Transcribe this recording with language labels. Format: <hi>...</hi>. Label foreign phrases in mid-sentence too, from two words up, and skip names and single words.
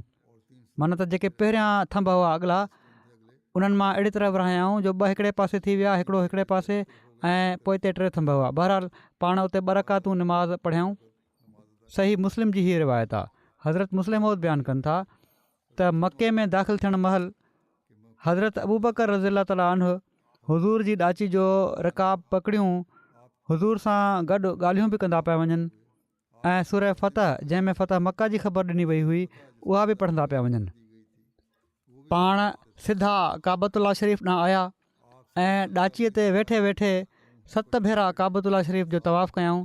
<sd>माना त जेके पहिरियां थंभ हुआ अॻिला, उन्हनि मां अहिड़ी तरह विरहायाऊं जो 2 हिकिड़े पासे थी विया, हिकिड़ो हिकिड़े पासे ऐं पोइते 3 थंभ हुआ। बहरहाल पाण उते 2 रकातूं निमाज़ पढ़ियाऊं। सही मुस्लिम जी हीअ रिवायत आहे। हज़रत मुस्लिम मौद बयानु कनि था त मके में दाख़िल थियण महिल हज़रत अबू बकर</sd> <ar>رضي الله تعالى عنه</ar> <sd>हुज़ूर जी ॾाची जो रिकाब पकड़ियूं, हुज़ूर सां गॾु ॻाल्हियूं बि कंदा पिया वञनि ऐं सूरह फ़तह जंहिंमें फ़तह मका जी ख़बर ॾिनी वई हुई उहा बि पढ़ंदा पिया वञनि। पाण सिधा काबतुल्ला शरीफ़ ॾांहुं आया ऐं ॾाचीअ ते वेठे वेठे 7 भेरा काबतुल्ला शरीफ़ जो तवाफ़ कयाऊं।</sd>